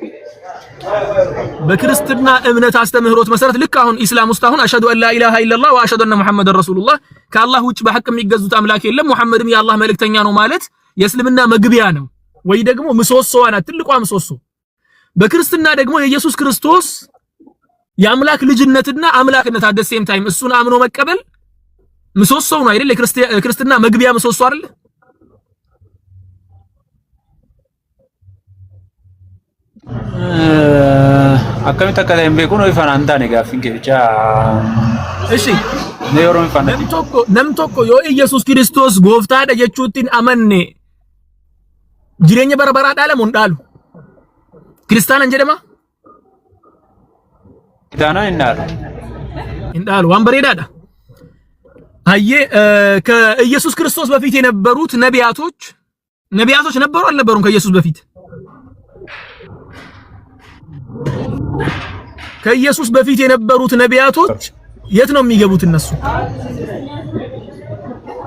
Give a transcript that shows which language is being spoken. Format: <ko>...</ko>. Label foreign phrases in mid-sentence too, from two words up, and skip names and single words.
<am>በክርስትና እምነት አስተምህሮት መሰረት ልክ አሁን ኢስላም ውስጥ አሁን</am> <ar>أشهد أن لا إله إلا الله وأشهد أن محمدا رسول الله</ar> <am>ከአላህ ውጭ በሐቅ የሚገዙት አምላክ የለም ሙሐመድም የአላህ መልእክተኛ ነው ማለት የእስልምና መግቢያ ነው ወይ ደግሞ ምሰሶዋ ናት፣ ትልቋ ምሰሶ። በክርስትና ደግሞ የኢየሱስ ክርስቶስ የአምላክ ልጅነትና አምላክነት</am> <en>at the same time</en> <am>እሱን አምኖ መቀበል ምሰሶው ነው አይደል? የክርስትና መግቢያ ምሰሶ አይደል?</am> <om>akkamitti akka ta'e hin beeku no ifaan an taane gaaffiin kee bicha</om> <am>እሺ</am> <om>ne yeroo ifaan nam tokko yoo Yesuus Kiristoos gooftaadha jechuutiin amanne jireenya bara baraa dhaalamu hin dhaalu kiristaanan jedhama hin dhaalu waan bareedaadha</om> <am>አየ ከኢየሱስ ክርስቶስ በፊት የነበሩት ነቢያቶች ነበሩ አልነበሩም? ከኢየሱስ በፊት ከኢየሱስ በፊት የነበሩት ነቢያቶች የት ነው የሚገቡት?</am>